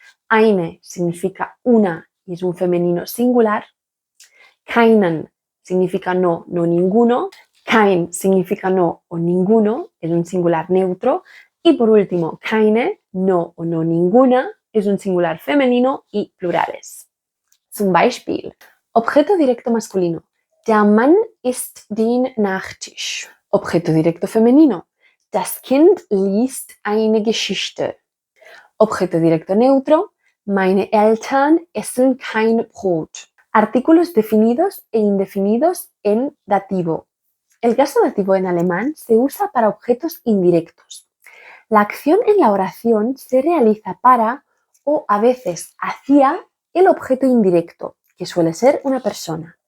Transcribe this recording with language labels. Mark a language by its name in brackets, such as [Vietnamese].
[Spanish] Eine significa una y es un femenino singular. Keinen significa no, no ninguno. Kein significa no o ninguno, es un singular neutro. Y por último, keine, no o no ninguna, es un singular femenino y plurales. [German] Zum Beispiel, [Spanish] objeto directo masculino. [German] Der Mann isst den Nachtisch. [Spanish] Objeto directo femenino. [German] Das Kind liest eine Geschichte. [Spanish] Objeto directo neutro. [German] Meine Eltern essen kein Brot. [Spanish] Artículos definidos e indefinidos en dativo. El caso dativo en alemán se usa para objetos indirectos. La acción en la oración se realiza para o a veces hacia el objeto indirecto, que suele ser una persona.